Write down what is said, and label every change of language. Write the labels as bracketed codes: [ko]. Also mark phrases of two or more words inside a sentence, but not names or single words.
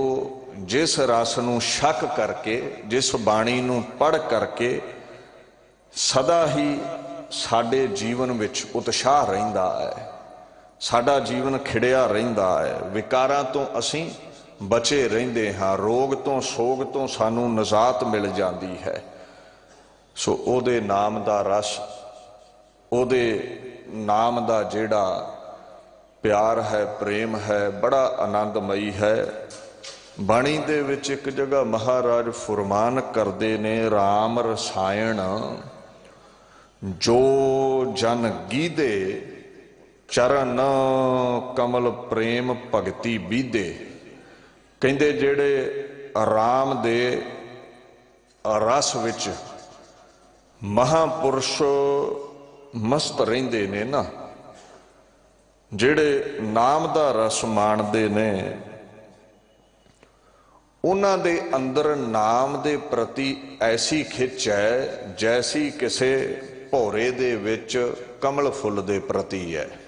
[pa] ਜਿਸ ਰਸ ਨੂੰ ਸ਼ਕ ਕਰਕੇ, ਜਿਸ ਬਾਣੀ ਨੂੰ ਪੜ੍ਹ ਕਰਕੇ ਸਦਾ ਹੀ ਸਾਡੇ ਜੀਵਨ ਵਿਚ ਉਤਸ਼ਾਹ ਰਹਿੰਦਾ ਹੈ, ਸਾਡਾ ਜੀਵਨ ਖਿੜਿਆ ਰਹਿੰਦਾ ਹੈ, ਵਿਕਾਰਾਂ ਤੋ ਅਸੀਂ ਬਚੇ ਰਹਿੰਦੇ ਹਾਂ, ਰੋਗ ਤੋ ਸੋਗ ਤੋ ਸਾਨੂ ਨਜਾਤ ਮਿਲ ਜਾਤੀ ਹੈ। ਸੋ ਓਦੇ ਨਾਮ ਦਾ ਰਸ, ਓਦੇ ਨਾਮ ਦਾ ਜੇੜਾ ਪਿਆਰ ਹੈ, ਪ੍ਰੇਮ ਹੈ, ਬੜਾ ਆਨੰਦਮਈ ਹੈ। ਬਾਣੀ ਦੇ ਵਿਚ ਏਕ ਜਗ੍ਹਾ ਮਹਾਰਾਜ ਫੁਰਮਾਨ ਕਰਦੇ ਨੇ, ਰਾਮ ਰਸਾਇਣ ਜੋ ਜਨ ਗੀਦੇ ਚਰਣ ਕਮਲ ਪ੍ਰੇਮ ਭਗਤਿ ਬੀਦੇ। ਕਹਿੰਦੇ ਜੇੜੇ ਰਾਮ ਦੇ ਰਸ ਵਿਚ ਮਹਾਪੁਰਖ ਮਸਤ ਰਹਿੰਦੇ ਨੇ ਨਾ, ਜੇੜੇ ਨਾਮ ਦਾ ਰਸ ਮਾਣਦੇ ਨੇ, ਉਨ੍ਹਾਂ ਦੇ ਅੰਦਰ ਨਾਮ ਦੇ ਪ੍ਰਤਿ ਐਸੀ ਖਿੱਚ ਹੈ ਜੈਸੀ ਕਿਸੇ ਭੌਰੇ ਦੇ ਵਿਚ ਕਮਲ ਫੁੱਲ ਦੇ ਪ੍ਰਤਿ ਹੈ।